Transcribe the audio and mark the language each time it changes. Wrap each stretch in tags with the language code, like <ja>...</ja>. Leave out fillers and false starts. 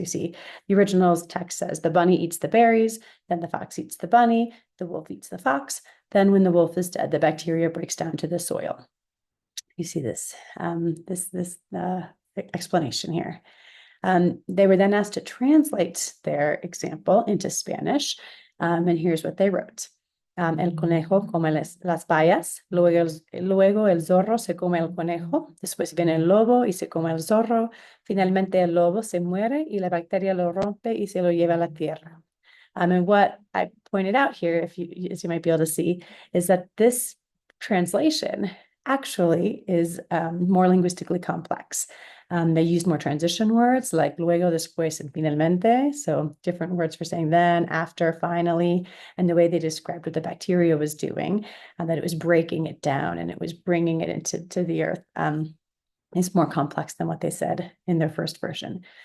<en>So you see the original text says the bunny eats the berries, then the fox eats the bunny, the wolf eats the fox. Then when the wolf is dead, the bacteria breaks down to the soil. You see this explanation here. They were then asked to translate their example into Spanish, and here's what they wrote.</en> <es>El conejo come las bayas, luego el zorro se come el conejo, después viene el lobo y se come el zorro, finalmente el lobo se muere y la bacteria lo rompe y se lo lleva a la tierra.</es> <en>And what I pointed out here, as you might be able to see, is that this translation actually is more linguistically complex. They used more transition words like luego, después, and finalmente. So different words for saying then, after, finally, and the way they described what the bacteria was doing, and that it was breaking it down and it was bringing it into the earth, is more complex than what they said in their first version.</en>